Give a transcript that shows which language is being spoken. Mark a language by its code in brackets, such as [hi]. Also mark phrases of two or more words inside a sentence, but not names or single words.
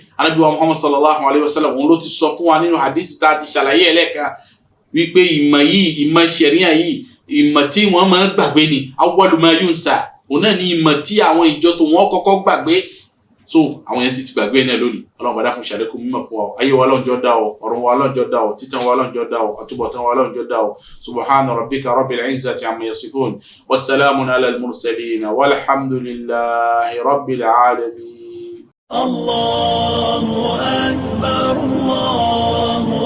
[yo] Ànábì wa Muhammad [ar] صلى الله عليه وسلم [yo] òun ló ti sọ fún wa nínú hadith tá a ti ṣàlàyé ẹlẹ́ẹ̀kan wípé ìmọ̀ yìí, ìmọ̀ ṣẹ̀ríà yìí, ìmọ̀ tí wọ́n máa ń gbàgbé ni [ar] أول ما ينسى. [yo] Òun náà ni ìmọ̀ tí àwọn ìjọ tó wọ́n kọ́kọ́ gbàgbé. So àwọn yẹn sì ti gbàgbé náà lónìí. Ọlọ́run bá dákun ṣàlékún mímọ̀ fún wa. Ayé wa Ọlọ́run dá o, ọ̀run wa Ọlọ́run dá o, títan wa Ọlọ́run dá o, àtúbọ̀tán wa Ọlọ́run dá o. [ar] سبحان ربك رب العزة عما يصفون. وسلام على المرسلين والحمد لله رب العالمين. الله أكبر، الله.